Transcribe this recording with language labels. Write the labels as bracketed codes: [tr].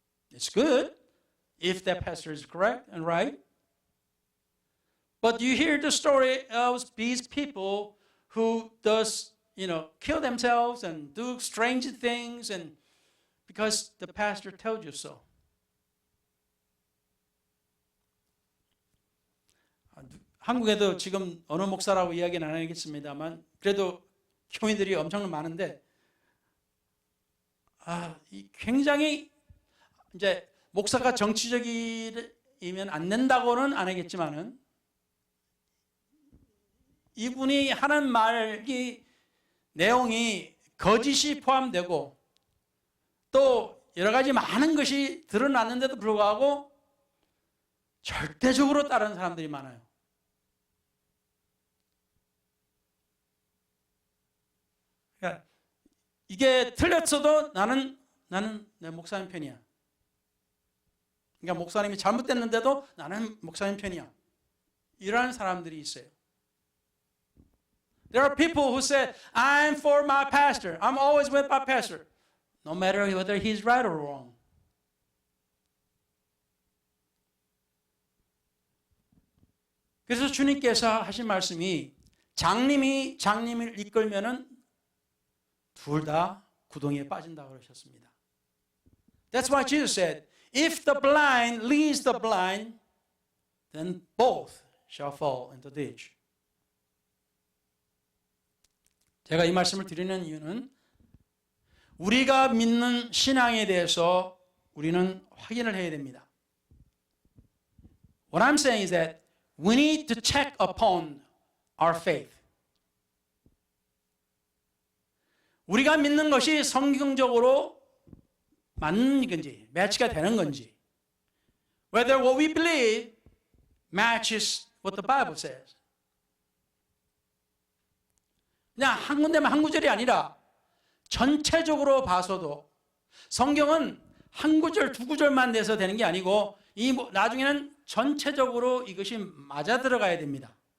[en] It's good if that pastor is correct and right. But you hear the story of these people who does, kill themselves and do strange things and because the pastor told you so. [ko] 한국에도 지금 어느 목사라고 이야기는 안 하겠습니다만 그래도 교인들이 엄청 많은데 굉장히 이제 목사가 정치적이면 안 된다고는 안 하겠지만은 이분이 하는 말이 내용이 거짓이 포함되고 또 여러 가지 많은 것이 드러났는데도 불구하고 절대적으로 따르는 사람들이 많아요. 그러니까 이게 틀렸어도 나는 내 목사님 편이야. 그러니까 목사님이 잘못됐는데도 나는 목사님 편이야. 이러한 사람들이 있어요. [en] There are people who say, I'm for my pastor. I'm always with my pastor. No matter whether he's right or wrong. [ko] 그래서 주님께서 하신 말씀이 장님이 장님을 이끌면은 둘 다 구덩이에 빠진다고 그러셨습니다. [en] That's why Jesus said, if the blind leads the blind, then both shall fall into the ditch. [ko] 제가 이 말씀을 드리는 이유는 우리가 믿는 신앙에 대해서 우리는 확인을 해야 됩니다. [en] What I'm saying is that we need to check upon our faith. [ko] 우리가 믿는 것이 성경적으로 맞는 건지, 매치가 되는 건지, [en] whether what we believe matches what the Bible says. [ko] 그냥 한 군데만 한 구절이 아니라 전체적으로 봐서도 성경은 한 구절, 두 구절만 내서 되는 게 아니고 나중에는 전체적으로 이것이 맞아 들어가야 됩니다.